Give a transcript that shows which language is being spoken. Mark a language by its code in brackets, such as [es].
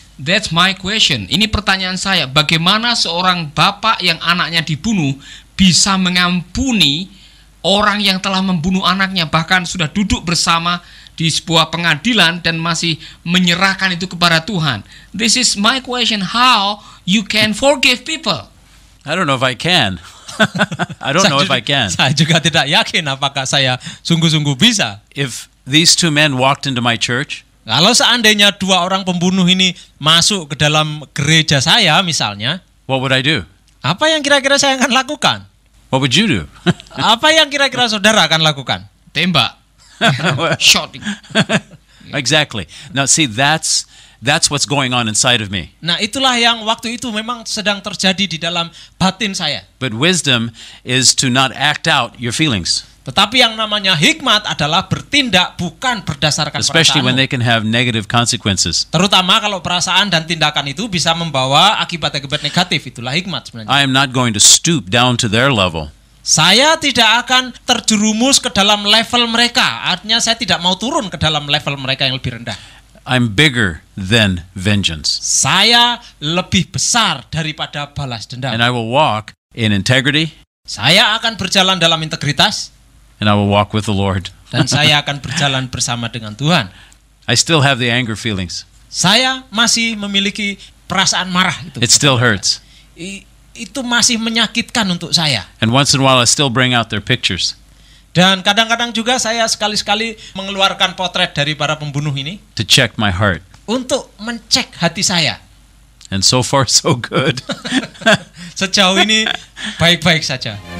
[en] That's my question. [id] Ini pertanyaan saya. Bagaimana seorang bapak yang anaknya dibunuh bisa mengampuni orang yang telah membunuh anaknya, bahkan sudah duduk bersama di sebuah pengadilan dan masih menyerahkan itu kepada Tuhan? [en] This is my question. How you can forgive people? I don't know if I can. I don't know if I can. [id] Saya juga tidak yakin apakah saya sungguh-sungguh bisa. [en] If these two men walked into my church, [id] Kalau seandainya dua orang pembunuh ini masuk ke dalam gereja saya misalnya, [en] what would I do? [id] apa yang kira-kira saya akan lakukan? [en] What would you do? [id] Apa yang kira-kira saudara akan lakukan? Tembak. [en] Shooting. Exactly. Now see, that's what's going on inside of me. [id] Nah, itulah yang waktu itu memang sedang terjadi di dalam batin saya. [en] But wisdom is to not act out your feelings, [id] Tetapi yang namanya hikmat adalah bertindak bukan berdasarkan [en] especially when [id] perasaanmu. [en] they can have negative consequences. [id] Terutama kalau perasaan dan tindakan itu bisa membawa akibat-akibat negatif. Itulah hikmat sebenarnya. [en] I am not going to stoop down to their level. [id] Saya tidak akan terjerumus ke dalam level mereka. Artinya saya tidak mau turun ke dalam level mereka yang lebih rendah. [en] I'm bigger than vengeance. [id] Saya lebih besar daripada balas dendam. [en] And I will walk in integrity, [id] Saya akan berjalan dalam integritas [en] and I will walk with the Lord. [id] dan saya akan berjalan bersama dengan Tuhan. [en] I still have the anger feelings. [id] Saya masih memiliki perasaan marah itu. [en] It still hurts. [id] Itu masih menyakitkan untuk saya. [en] And once in a while I still bring out their pictures [id] Dan kadang-kadang juga saya sekali-sekali mengeluarkan potret dari para pembunuh ini [en] to check my heart. [id] untuk mencek hati saya. [en] And so far so good. [id] Sejauh ini baik-baik saja.